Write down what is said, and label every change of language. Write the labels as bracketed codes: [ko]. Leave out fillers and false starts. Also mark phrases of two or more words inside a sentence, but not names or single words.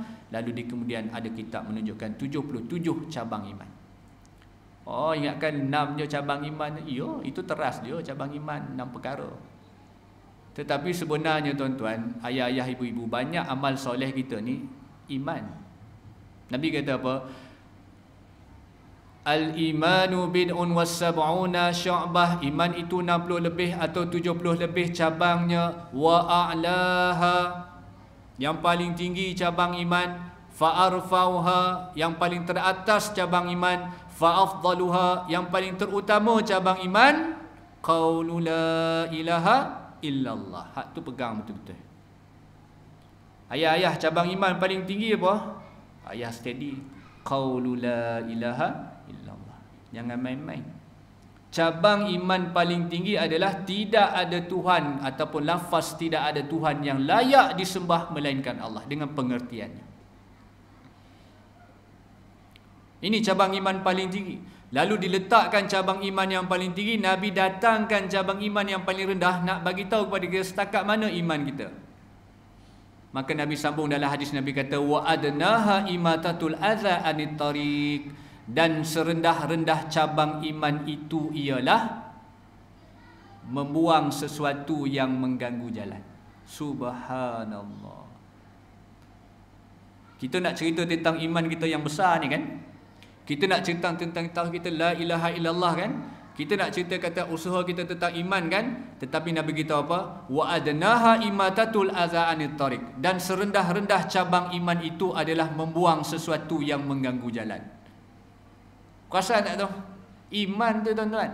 [ms] Lalu kemudian ada kitab menunjukkan 77 cabang iman. Oh, ingatkan 6 je cabang iman. Ya, itu teras dia cabang iman 6 perkara. Tetapi sebenarnya tuan-tuan, ayah-ayah, ibu-ibu, banyak amal soleh kita ni iman. Nabi kata apa? [ar] الإيمان بضع وسبعون شعبة. [ms] Iman itu 60 lebih atau 70 lebih cabangnya. [ar] وأعلاها, [ms] yang paling tinggi cabang iman. Fa'arfauha, yang paling teratas cabang iman. Fa'afdaluha, yang paling terutama cabang iman. [ar] قول لا إله إلا الله. [ms] Hak tu pegang betul-betul. Ayah-ayah, cabang iman paling tinggi apa? Ayah steady. [ar] قول لا إله إلا الله. [ms] Jangan main-main. Cabang iman paling tinggi adalah tidak ada Tuhan, ataupun lafaz tidak ada Tuhan yang layak disembah melainkan Allah, dengan pengertiannya. Ini cabang iman paling tinggi. Lalu diletakkan cabang iman yang paling tinggi, Nabi datangkan cabang iman yang paling rendah, nak bagi tahu kepada kita setakat mana iman kita. Maka Nabi sambung dalam hadis, Nabi kata [ar] وأدناها إماطة الأذى عن الطريق, [ms] dan serendah-rendah cabang iman itu ialah membuang sesuatu yang mengganggu jalan. Subhanallah. Kita nak cerita tentang iman kita yang besar ni kan? Kita nak cerita tentang kita [ar] لا إله إلا الله [ms] kan? Kita nak cerita kata usaha kita tentang iman kan? Tetapi Nabi kita apa? [ar] وأدناها إماطة الأذى عن الطريق, [ms] dan serendah-rendah cabang iman itu adalah membuang sesuatu yang mengganggu jalan. Perasan tak tu? Iman tu tuan-tuan.